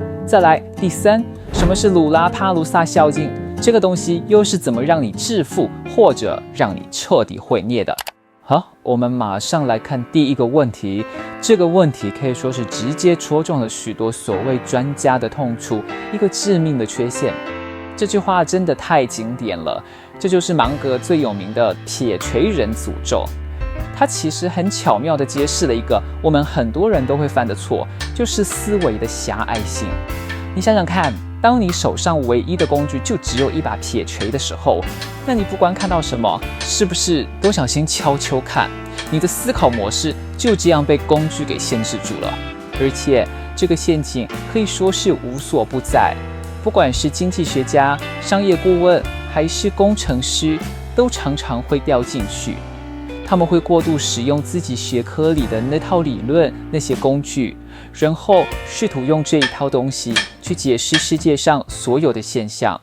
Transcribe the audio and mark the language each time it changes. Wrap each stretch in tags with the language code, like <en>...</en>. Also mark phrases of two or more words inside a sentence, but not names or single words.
<zh>再來，第三，什麼是魯拉帕魯薩效應？這個東西又是怎麼讓你致富，或者讓你徹底毀滅的？好，我們馬上來看第一個問題。這個問題可以說是直接戳中了許多所謂專家的痛處，一個致命的缺陷。這句話真的太經典了，這就是芒格最有名的鐵錘人詛咒。它其實很巧妙地揭示了一個我們很多人都會犯的錯，就是思維的狹隘性。你想想看，當你手上唯一的工具就只有一把鐵錘的時候，那你不管看到什麼，是不是都想先敲敲看？你的思考模式就這樣被工具給限制住了。而且這個陷阱可以說是無所不在，不管是經濟學家、商業顧問還是工程師，都常常會掉進去。他們會過度使用自己學科裡的那套理論、那些工具，然後試圖用這一套東西去解釋世界上所有的現象。</zh>